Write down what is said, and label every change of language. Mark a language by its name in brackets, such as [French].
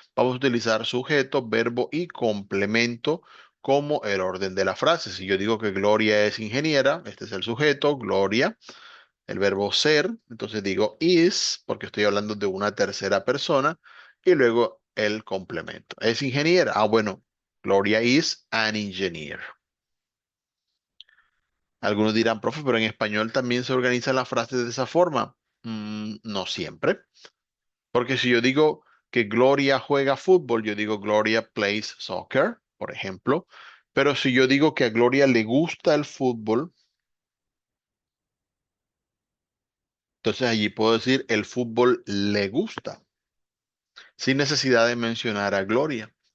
[Spanish] Vamos a utilizar sujeto, verbo y complemento como el orden de la frase. Si yo digo que Gloria es ingeniera, este es el sujeto, Gloria. El verbo ser, entonces digo is, porque estoy hablando de una tercera persona, y luego el complemento. ¿Es ingeniera? Ah, bueno, [English] Gloria is an engineer. [Spanish] Algunos dirán, profe, pero en español también se organizan las frases de esa forma. No siempre, porque si yo digo que Gloria juega fútbol, yo digo [English] Gloria plays soccer, [Spanish] por ejemplo. Pero si yo digo que a Gloria le gusta el fútbol, entonces allí puedo decir el fútbol le gusta, sin necesidad de mencionar a Gloria.